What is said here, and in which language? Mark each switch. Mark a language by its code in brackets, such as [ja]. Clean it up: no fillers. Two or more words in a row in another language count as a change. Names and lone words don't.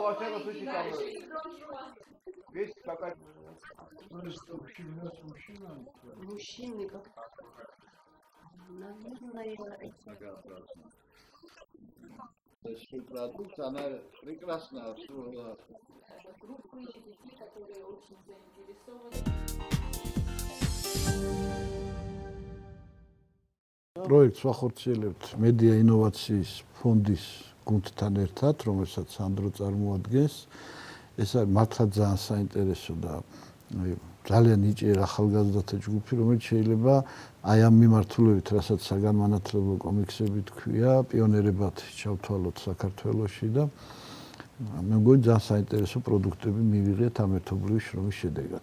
[ru] Мужчины как-то, наверное, Продукт, она прекрасно обслуживала. [ka] პროექტს ვახორციელებთ მედია ინოვაციის ფონდის გუნდთან ერთად, რომელსაც სანდრო წარმოადგენს. ეს არის მართლა ძალიან საინტერესო და ძალიან ნიჭიერ ახალგაზრდათა ჯგუფი, რომელიც შეიძლება აი ამ მიმართულებით, რასაც საგანმანათლებლო კომიქსები თქვია, პიონერებად ჩავთვალოთ საქართველოში და მე მგონი ძალიან საინტერესო პროდუქტები მივიღეთ ამ ერთობლივი შრომის შედეგად.